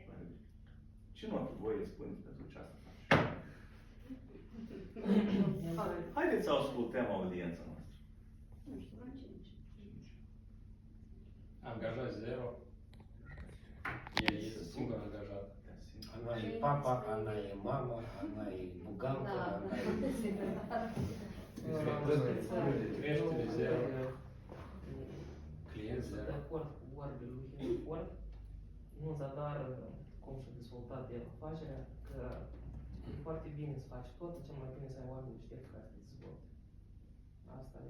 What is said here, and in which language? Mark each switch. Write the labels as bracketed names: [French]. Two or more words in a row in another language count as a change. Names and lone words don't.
[Romanian] Ce notă voi spuneți pentru ce asta faci? Haideți să ascultăm audiența noastră. Nu știu, la 5. Angajat 0. El este singur angajat. [Russian] Она и папа, она и мама, она и бухгалтер, Da, она и... [Romanian] Creștere 0. Client Sunt de 0. acord cu vorbele lui Henry Ford. Nu zadar cum și-a dezvoltat el afacerea, că e foarte bine să faci tot, cel mai bine să ai oameni deștepți care să te dezvolte.